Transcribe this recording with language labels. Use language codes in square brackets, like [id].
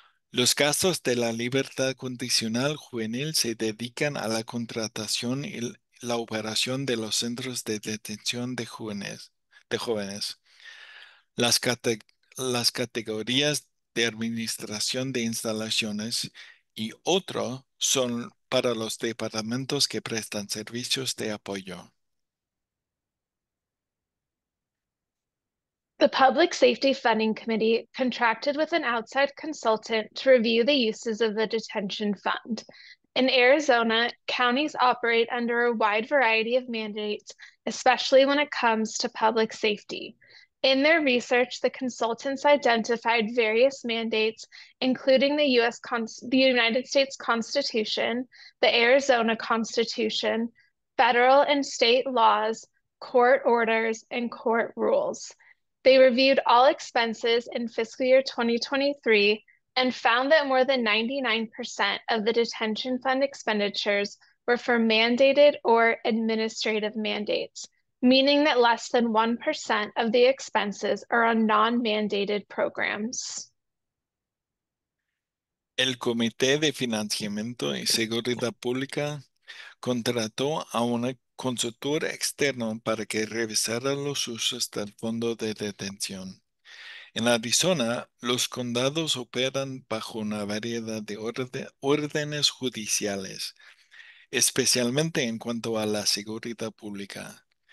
[es] Los gastos de la libertad condicional juvenil se dedican a la contratación y la operación de los centros de detención de jóvenes. Las, cate- las categorías de administración de instalaciones y otro son para los departamentos que prestan servicios de apoyo. [en] The Public Safety Funding Committee contracted with an outside consultant to review the uses of the detention fund. In Arizona, counties operate under a wide variety of mandates, especially when it comes to public safety. In their research, the consultants identified various mandates, including the United States Constitution, the Arizona Constitution, federal and state laws, court orders, and court rules. They reviewed all expenses in fiscal year 2023 and found that more than 99% of the detention fund expenditures were for mandated or administrative mandates, meaning that less than 1% of the expenses are on non-mandated programs. [es] El Comité de Financiamiento y Seguridad Pública contrató a un consultor externo para que revisara los usos del fondo de detención. En Arizona, los condados operan bajo una variedad de órdenes judiciales, especialmente en cuanto a la seguridad pública.